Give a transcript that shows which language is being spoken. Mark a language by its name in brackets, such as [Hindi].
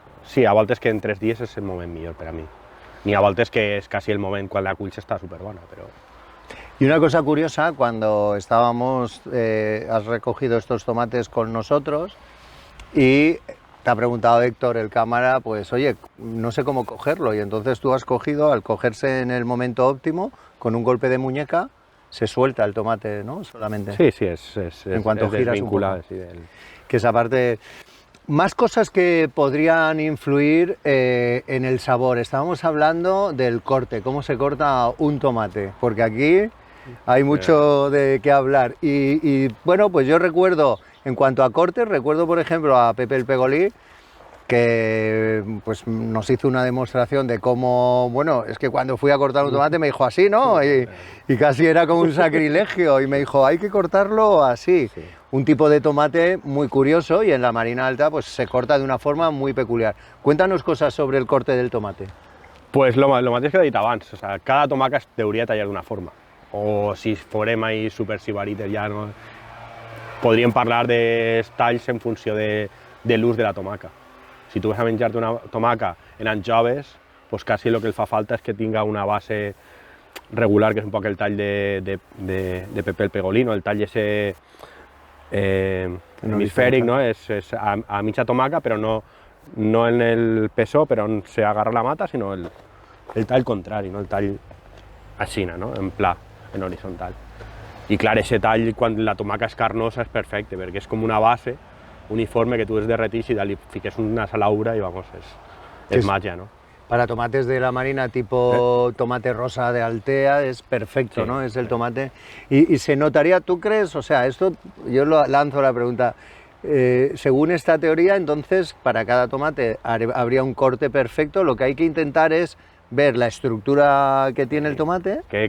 [Catalan] Sí, a voltes que en 3 dies és el moment millor per a mi. Ni a voltes [Spanish] que es casi el momento cuando la cuixa está súper buena, pero... Y una cosa curiosa, cuando estábamos, has recogido estos tomates con nosotros y te ha preguntado Héctor, el cámara, pues oye, no sé cómo cogerlo, y entonces tú has cogido, al cogerse en el momento óptimo, con un golpe de muñeca, se suelta el tomate, ¿no? Solamente. Sí, en cuanto giras un poco. Sí, que esa parte... Más cosas que podrían influir en el sabor. Estábamos hablando del corte, cómo se corta un tomate, porque aquí hay mucho de qué hablar. Y bueno, pues yo recuerdo En cuanto a cortes, recuerdo por ejemplo a Pepe el Pegolí, que pues nos hizo una demostración de cómo, bueno, es que cuando fui a cortar un tomate me dijo así, ¿no? Y casi era como un sacrilegio, y me dijo, hay que cortarlo así. Sí. Un tipo de tomate muy curioso, y en la Marina Alta pues se corta de una forma muy peculiar. Cuéntanos cosas sobre el corte del tomate. [Catalan] Pues lo mateix que he dit abans, o sea, cada tomaca es deuria tallar d'una forma. O si forem ahí super sibarites ja no... Podríem parlar de talls en funció de l'ús de la tomaca. Si tu vas a menjar-te una tomaca en anjoves, pues quasi el que el fa falta és que tinga una base regular, que és un poc el tall de Pepe el Pegolí, no? El tall ese hemisfèric, no? És a mitja tomaca, però no en el pessó, però on se agarra la mata, sinó el tall contrari, no? El tall així, no? En pla, en horitzontal. I clar, aquest tall, quan la tomaca és carnosa, és perfecte, perquè és com una base uniforme que [Spanish] tú derretís y le fiques una salaura y vamos, es magia, ¿no? Para tomates de la Marina tipo tomate rosa de Altea es perfecto, sí, ¿no? Es el tomate. Y se notaría, ¿tú crees? O sea, esto yo lanzo la pregunta. Según esta teoría, entonces, para cada tomate habría un corte perfecto. Lo que hay que intentar es ver la estructura que tiene el tomate.